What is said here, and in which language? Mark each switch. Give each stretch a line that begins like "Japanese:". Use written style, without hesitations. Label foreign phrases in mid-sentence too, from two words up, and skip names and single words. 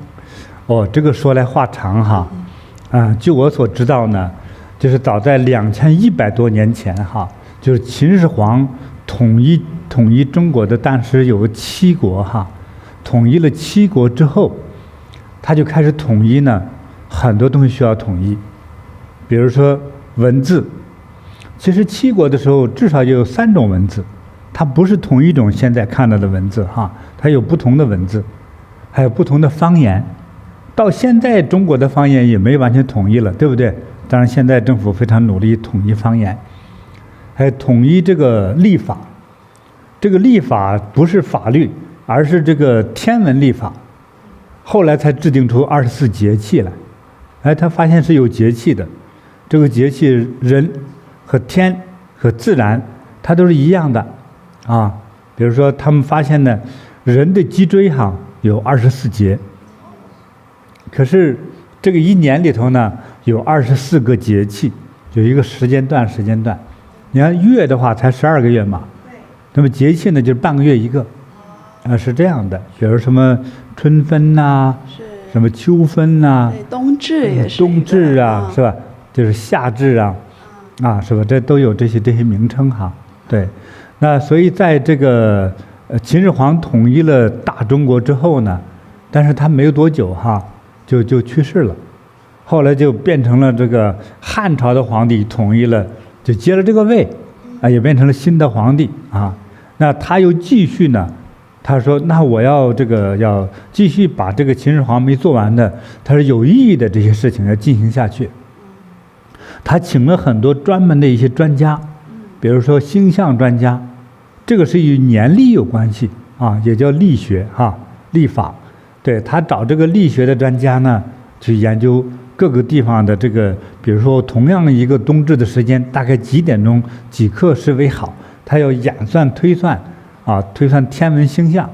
Chinese: 這個說來話長哈，據我所知道呢，就是早在2100多年前哈，就是秦始皇統一中國的，當時有7國哈，統一了7國之後，他就開始統一呢，很多東西需要統一。比如說文字，其實7國的時候至少就有3 種文字，它不是同一種現在看到的文字哈，它有不同的文字，還有不同的方言。到現在中國的方言也沒完全統一了，對不對？當然現在政府非常努力統一方言，還有統一這個曆法。這個曆法不是法律，而是這個天文曆法，後來才制定出24節氣來。他發現是有節氣的。這個節氣人和天和自然它都是一樣的比如說他們發現呢，人的脊椎有24節，可是這个一年裡頭呢有24個節氣，有一個時間段。你看月的話才12個月嘛，那麼節氣呢就是半個月一個，是這樣的。比如什麼春分吶，什麼秋分吶，冬至也是冬至啊，是吧？就是夏至啊，是吧？這都有這些名稱哈。對，那所以在這個秦始皇統一了大中國之後呢，但是他沒有多久就去世了，後來就變成了這個漢朝的皇帝統一了，就接了這個位，也變成了新的皇帝啊。那他又繼續呢，他說那我要繼續把這個秦始皇沒做完的，他說有意義的這些事情要進行下去。他請了很多專門的一些專家，比如說星象專家，這個是與年曆有關係啊，也叫曆學曆法。對，他找這個曆學的專家呢，去研究各個地方的這個，比如說同樣一個冬至的時間，大概幾點鐘幾刻是為好，他要演算推算推算天文星象。